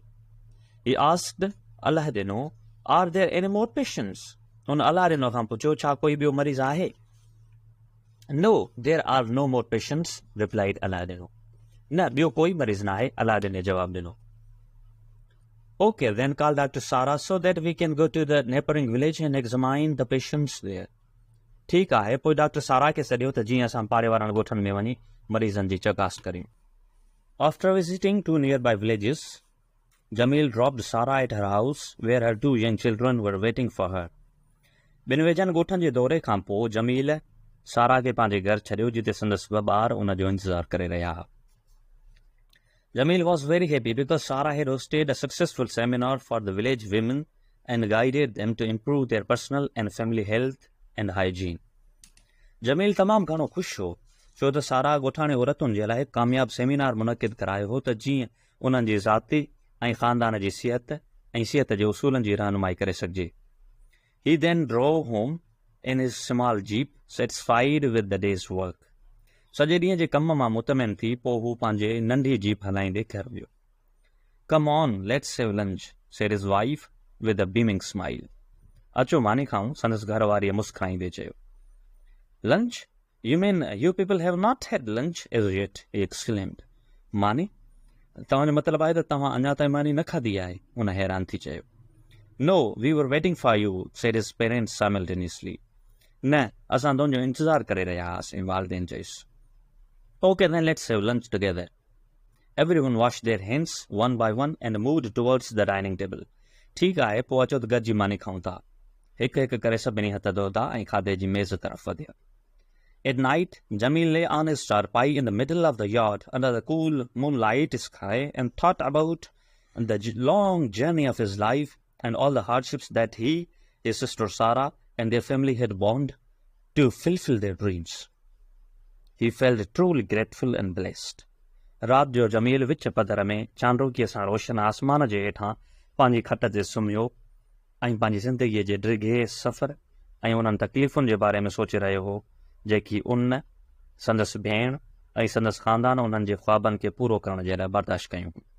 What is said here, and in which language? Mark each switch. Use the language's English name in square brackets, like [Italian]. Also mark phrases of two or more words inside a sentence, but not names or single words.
[English] He asked, अल्लाह ॾिनो, are there any more patients? [Sindhi] हुन अलाह ॾिनो खां पुछियो, छा कोई ॿियो मरीज़ आहे? [English] No, there are no more patients, replied Aladdin. [Sindhi] न ॿियो कोई मरीज़ न आहे, अलादीन ने जवाब ॾिनो. [English] Okay, then call Dr. Sara so that we can go to the neighboring village and examine the patients there. [Sindhi] ठीकु आहे, पोइ डॉक्टर सारा खे सॾियो त जीअं असां पाड़े वारनि ॻोठनि में वञी मरीज़नि जी चकास करियूं. [English] After visiting 2 nearby villages, Jamil dropped Sara at her house where her 2 young children were waiting for her. [Sindhi] ॿिनि वेझनि ॻोठनि जे दौरे खां पोइ जमील सारा खे पंहिंजे घर छॾियो जिते संदसि ॿ ॿार उन जो इंतज़ारु करे रहिया हुआ. [English] Jamil was very happy because Sara had hosted a successful seminar for the village women and guided them to improve their personal and family health and hygiene. [Sindhi] Jamil तमामु घणो ख़ुशि हो छो त सारा ॻोठाणे औरतुनि जे लाइ कामयाबु सेमिनार मुनक़िद करायो हो त जीअं उन्हनि जी ज़ाती ऐं ख़ानदान जी सिहत ऐं सिहत जे उसूलनि जी रहनुमाई करे सघिजे. [English] He then drove home in his small jeep, satisfied with the day's work. [Sindhi] सॼे ॾींहं जे कम मां मुतमिन थी पोइ हू पंहिंजे नंढी जीप हलाईंदे घर वियो. [English] Come on, let's have lunch, said his wife with a beaming smile. [Sindhi] अचो मानी खाऊं, संदसि घर वारीअ मुस्कुराईंदे चयो. [English] Lunch? You mean you people have not had lunch as yet? He exclaimed. [Sindhi] मानी? तव्हांजो मतिलबु आहे त तव्हां अञा ताईं मानी न खाधी आहे, हुन हैरान थी चयो. [English] No, we were waiting for you, said his parents simultaneously. [Sindhi] न, असां तुंहिंजो इंतज़ारु करे रहिया हुआसीं, वालिदैन चयुसि. [English] Okay, then let's have lunch together. Everyone washed their hands one by one and moved towards the dining table. [Sindhi] ठीकु आहे, पोइ अचो त गॾिजी मानी खाऊं था. हिकु हिकु करे सभिनी हथ धोता ऐं खाधे जी मेज़ तरफ़ वधिया. [English] At night, Jamil lay on his charpai in the middle of the yard under the cool moonlight sky and thought about the long journey of his life and all the hardships that he, his sister Sarah, and their family had borne to fulfill their dreams. He felt truly grateful and blessed. [Sindhi] रात जो जमील विच पधर में चांदोकीअ सां रोशन आसमान जे हेठां पंहिंजी खट ते सुम्हियो ऐं पंहिंजी ज़िंदगीअ जे डिघे सफ़र ऐं उन्हनि तकलीफ़ुनि जे बारे में सोचे रहियो हो जेकी उन संदसि भेण ऐं संदसि ख़ानदान उन्हनि जे ख्वाबनि खे पूरो करण जे लाइ बर्दाश्त कयूं.